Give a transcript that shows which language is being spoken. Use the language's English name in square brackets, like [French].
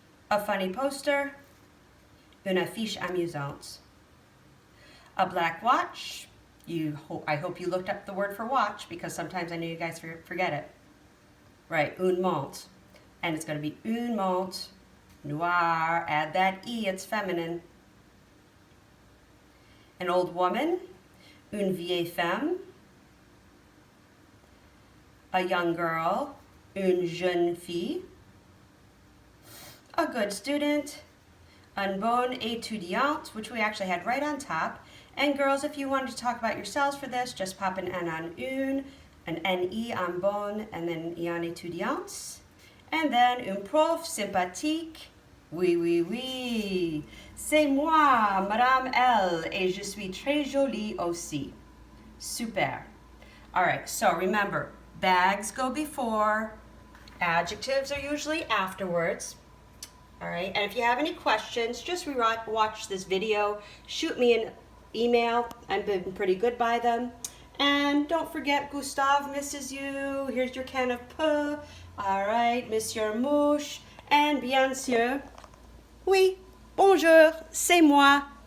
[English] A funny poster, [French] une affiche amusante. [English] A black watch, I hope you looked up the word for watch because sometimes I know you guys forget it. Right, [French] une montre. [English] And it's going to be [French] une montre noire. [English] Add that E, it's feminine. An old woman, [French] une vieille femme. [English] A young girl, [French] une jeune fille. [English] A good student, [French] une bonne étudiante, [English] which we actually had right on top. And girls, if you wanted to talk about yourselves for this, just pop an N on une, an N-E on bonne, and then E on étudiante. And then [French] un prof sympathique. Oui, oui, oui. C'est moi, Madame L, et je suis très jolie aussi. [English] Super. All right, so remember, bags go before, adjectives are usually afterwards. All right, and if you have any questions, just watch this video, shoot me an email. I've been pretty good by them. And don't forget, Gustave misses you. Here's your can of poo. All right, Monsieur Mouche. And [French] bien sûr, oui, bonjour, c'est moi.